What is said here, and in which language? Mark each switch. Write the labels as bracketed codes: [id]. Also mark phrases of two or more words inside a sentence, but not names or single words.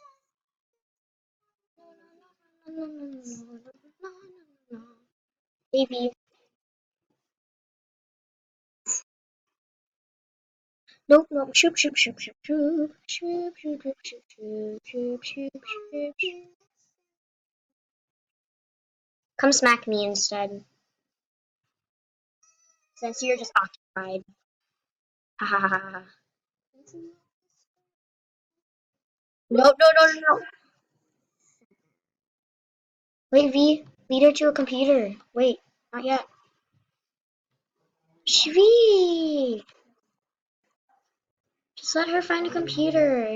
[en] Baby, nope, nope. Shoop, shoop, shoop, shoop, shoop, shoop, shoop, shoop, shoop, shoop, shoop, shoop, shoop. Come smack me instead, since you're just occupied. Ha ha ha ha. No, no, no, no, no. Wait, V, lead her to a computer. Wait, not yet. Sweet. Just let her find a computer.